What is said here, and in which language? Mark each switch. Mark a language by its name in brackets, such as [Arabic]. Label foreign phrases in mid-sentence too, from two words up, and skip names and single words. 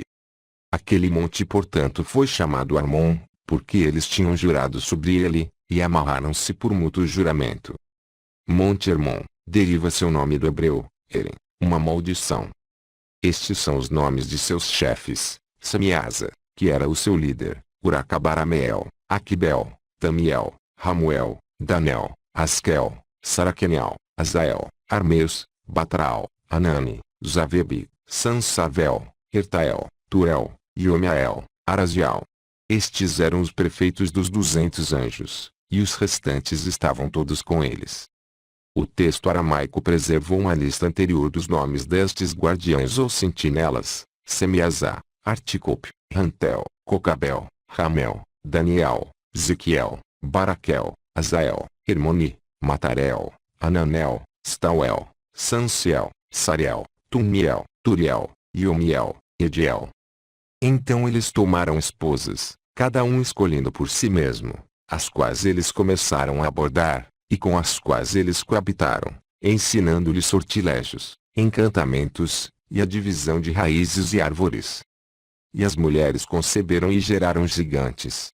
[Portuguese] Aquele monte portanto foi chamado Armon, porque eles tinham jurado sobre ele, e amarraram-se por mútuo juramento. Monte Hermon, deriva seu nome do hebreu, Eren, uma maldição. Estes são os nomes de seus chefes, Samiasa, que era o seu líder, Uracabarameel, Aquibel, Tamiel, Ramuel, Danel, Askel, Saraquenial, Azael, Armeus, Batral, Anani, Zavebi, Sansavel, Ertael, Turel, Iomiael, Arazial. Estes eram os prefeitos dos 200 anjos, e os restantes estavam todos com eles. O texto aramaico preservou uma lista anterior dos nomes destes guardiães ou sentinelas, Semiazá, Articope, Rantel, Cocabel, Ramel, Daniel, Zequiel, Baraquel, Azael, Hermoni, Matarel, Ananel, Stauel, Sanciel, Sariel, Tumiel, Turiel, Iomiel, Ediel. Então eles tomaram esposas, cada um escolhendo por si mesmo, as quais eles começaram a abordar, e com as quais eles coabitaram, ensinando-lhes sortilégios, encantamentos, e a divisão de raízes e árvores. E as mulheres conceberam e geraram gigantes.